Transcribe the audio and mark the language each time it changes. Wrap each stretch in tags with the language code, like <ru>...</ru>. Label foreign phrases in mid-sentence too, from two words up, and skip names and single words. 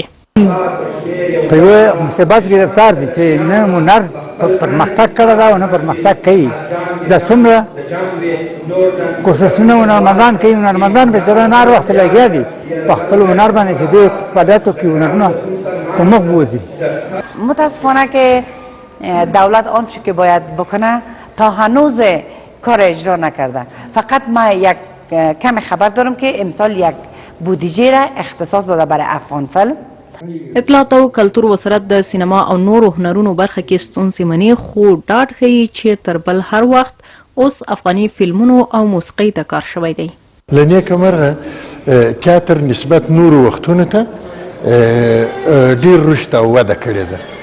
<ps>په یوه مصیبت ګرفتار دي چې نه هنر پرمختګ کړی ده او نه پرمختګ کوي. دا څومره کوښښونه هنرمندان کوي، هنرمندان بېچاره هر وخت لګیا دي په خپل هنر باندې چې دوی فعالیتو کې هنرونه په مخ بوځي.</ps> <fa>متاسفانه که دولت آنچه که باید بکنه تا هنوز کار اجرا نکرده. فقط ما یک کم خبر دارم که امسال یک بودجه را اختصاص داده برای افغان فیلم.</fa> <ps>اطلاعات او کلتور وزارت د سینما او نورو هنرونو برخه کې ستونزې مني خو ډاډ ښیي چې تر بل هر وخت اوس افغاني فلمونو او موسیقۍ ته کار شوی دی. له نیکه مرغه تیاتر نسبت نورو وختونو ته ډیر رشد او وده کړې ده.</ps>